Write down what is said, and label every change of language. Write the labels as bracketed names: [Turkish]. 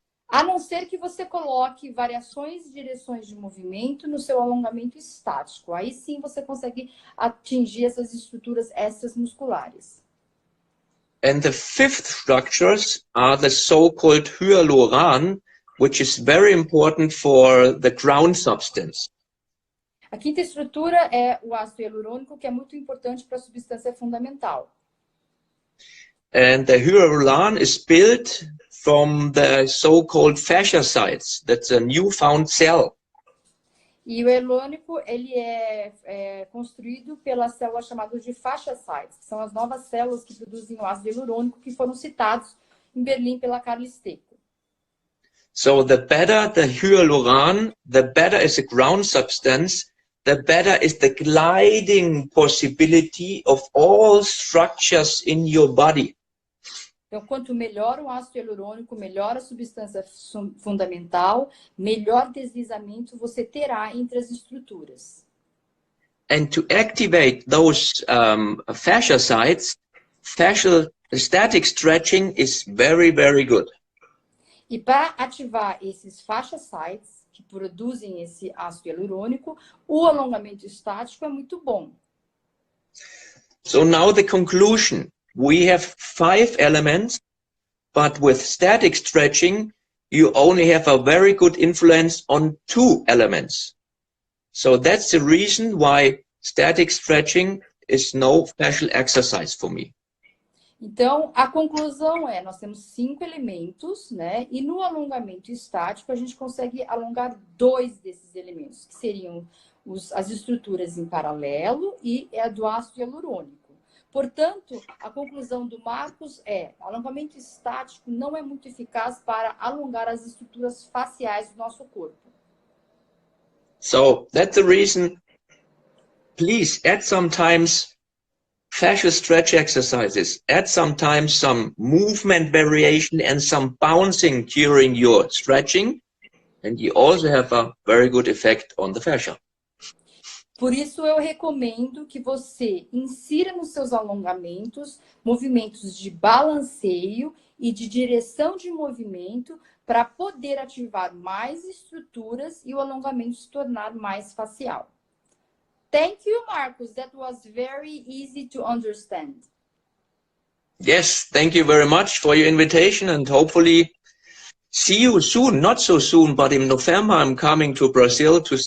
[Portuguese] A não ser que você coloque variações de direções de movimento no seu alongamento estático. Aí sim você consegue atingir essas estruturas extramusculares. [English] And the fifth structures are the so-called hyaluron, which is very important for the ground substance. [Portuguese] A quinta estrutura é o ácido hialurônico, que é muito importante para a substância fundamental. [English] And the hyaluron is built from the so-called fasciocytes. That's a newfound cell. [Portuguese] E o hialurônico, ele é construído pelas células chamadas de fasciacytes, que são as novas células que produzem o ácido hialurônico, que foram citados em Berlim pela Carla Stecco. [English] So the better the hyaluron, the better is the ground substance, the better is the gliding possibility of all structures in your body. [Portuguese] Então, quanto melhor o ácido hialurônico, melhor a substância fundamental, melhor deslizamento você terá entre as estruturas. [English] And to activate those fasciocytes, static stretching is very, very good. [Portuguese] E para ativar esses fasciacytes, que produzem esse ácido hialurônico, o alongamento estático é muito bom. [English] So now the conclusion. We have 5 elements, but with static stretching, you only have a very good influence on 2 elements. So that's the reason why static stretching is no fascial exercise for me. [Portuguese] Então, a conclusão é, nós temos 5 elementos, né? E no alongamento estático, a gente consegue alongar 2 desses elementos, que seriam as estruturas em paralelo e a do ácido hialurônico. Portanto, a conclusão do Markus é, alongamento estático não é muito eficaz para alongar as estruturas faciais do nosso corpo. [English] So, that's the reason, please add sometimes fascial stretch exercises, add sometimes some movement variation and some bouncing during your stretching, and you also have a very good effect on the fascia. [Portuguese] Por isso, eu recomendo que você insira nos seus alongamentos movimentos de balanceio e de direção de movimento para poder ativar mais estruturas e o alongamento se tornar mais facial. [English] Thank you, Markus. That was very easy to understand. Yes, thank you very much for your invitation, and hopefully see you soon. Not so soon, but in November I'm coming to Brazil to South